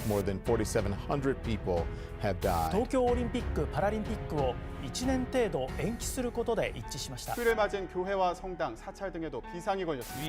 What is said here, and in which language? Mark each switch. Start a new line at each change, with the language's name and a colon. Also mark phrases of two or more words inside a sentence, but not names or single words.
English: More than 4,700 people have died.
Japanese: 東京オリンピック・パラリンピックを1年程度延期することで一致しました。
Korean: 휴일을 맞은 교회와 성당, 사찰 등에도 비상이 걸렸습니다.